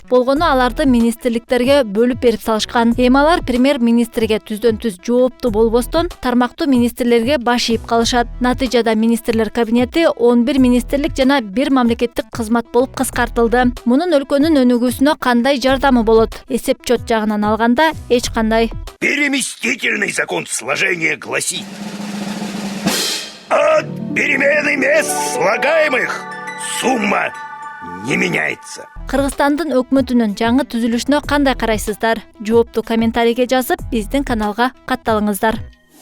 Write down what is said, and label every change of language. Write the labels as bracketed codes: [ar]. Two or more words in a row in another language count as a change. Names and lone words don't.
[ky] Болгону аларды министрликтерге бөлүп берип салышкан. Эми алар премьер-министрге түздөн-түз жооптуу болбостон, тармактуу министрлерге баш ийип калышат. Натыйжада министрлер кабинети 11 министрлик жана 1 мамлекеттик кызмат болуп кыскартылды. Мунун өлкөнүн өнүгүүсүнө кандай жардамы болот? Эсеп-чот жагынан алганда эч кандай. [ru] Переместительный закон сложения гласит: от перемены мест слагаемых сумма не меняется. [ky] Кыргызстандын өкмөтүнүн жаңы түзүлүшүнө кандай карайсыздар? Жоопту комментарийге жазып, биздин каналга катталыңыздар.